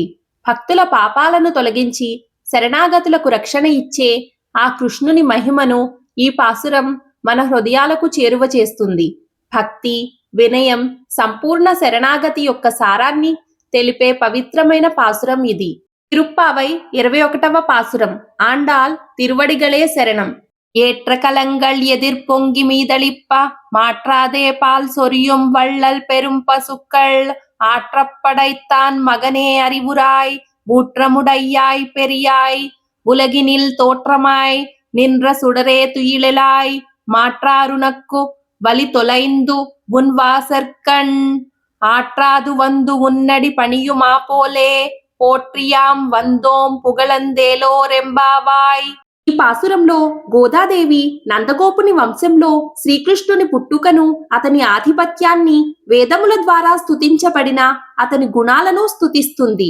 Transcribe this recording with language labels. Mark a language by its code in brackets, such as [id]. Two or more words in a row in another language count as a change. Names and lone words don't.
[te] భక్తుల పాపాలను తొలగించి శరణాగతులకు రక్షణ ఇచ్చే ఆ కృష్ణుని మహిమను ఈ పాసురం మన హృదయాలకు చేరువ చేస్తుంది. భక్తి, వినయం, సంపూర్ణ శరణాగతి యొక్క సారాన్ని తెలిపే పవిత్రమైన పాసురం ఇది. తిరుప్పావై 21వ పాసురం. [ta] ஆண்டாள் திருவடிகளே சரணம். ஏற்ற கலங்கள் எதிர்பொங்கி மீதளிப்ப மாற்றாதே பால் சொரியும் வள்ளல் பெரும் பசுக்கள் ஆற்றப்படைத்தான் மகனே அறிவுராய் ஊற்றமுடையாய் பெரியாய் உலகினில் தோற்றமாய் நின்ற சுடரே துயிலாய் மாற்றாருனக்கு வலி தொலைந்து உன் வாசற்கண் ஆற்றாது வந்து உன்னடி பணியுமா போலே போற்றியாம் வந்தோம் புகழ்ந்தேலோ ரெம்பாவாய். [te] ఈ పాసురంలో గోదాదేవి నందగోపుని వంశంలో శ్రీకృష్ణుని పుట్టుకను, అతని ఆధిపత్యాన్ని, వేదముల ద్వారా స్తుతించబడిన అతని గుణాలను స్తుతిస్తుంది.